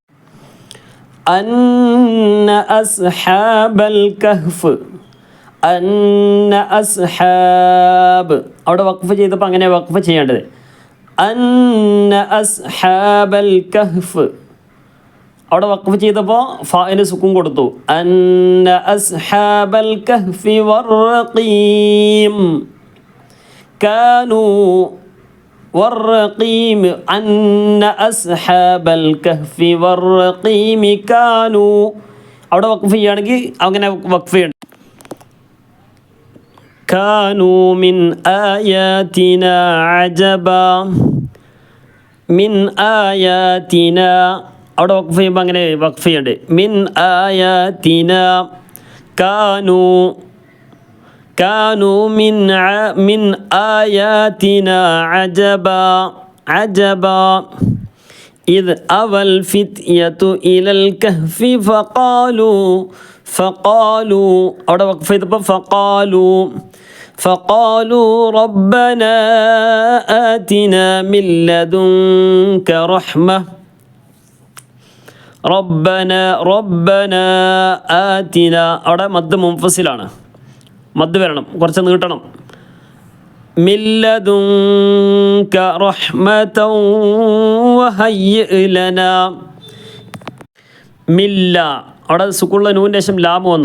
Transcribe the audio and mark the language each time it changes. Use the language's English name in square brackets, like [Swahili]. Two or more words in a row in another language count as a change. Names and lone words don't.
[Arabic] أن أصحاب الكهف أن أصحاب, [Malayalam] അവിടെ വഖഫ് ചെയ്തപ്പോൾ അങ്ങനെ വഖഫ് ചെയ്യേണ്ടത്. [Arabic] أن أصحاب الكهف, [Malayalam] അവിടെ വഖഫ് ചെയ്തപ്പോൾ ഫാഇന് സുക്കൂൻ കൊടുത്തു. [Arabic] أن أصحاب الكهف والرقيم كانوا والرقيم أن أصحاب الكهف والرقيم كانوا [Malayalam] അവിടെ വഖഫ് ചെയ്യുകയാണെങ്കിൽ അങ്ങനെ വഖഫ് ചെയ്യണം. [Arabic] كانوا من آياتنا عجبا من آياتنا [Malayalam] അവിടെ വഖഫ് ചെയ്യുമ്പോൾ അങ്ങനെ വഖഫ് ചെയ്യണ്ടേ. [Arabic] من آياتنا كانوا من آياتنا عجبا إذ أوى الفتية إلى الكهف فقالوا [Malayalam] അവിടെ വഖഫ് ചെയ്തപ്പോൾ [Arabic] فقالوا ربنا آتنا من لدنك رحمة ربنا آتنا [Malayalam] അവിടെ മദ് മുൻഫസിലാണ്. മദ് വരണം, കുറച്ച് നീട്ടണം. [Arabic] من لدنك رحمة وهيئ لنا مل [Malayalam] അവിടെ സുക്കൂനുള്ള നൂൻ്റെ ശേഷം ലാം വന്നു.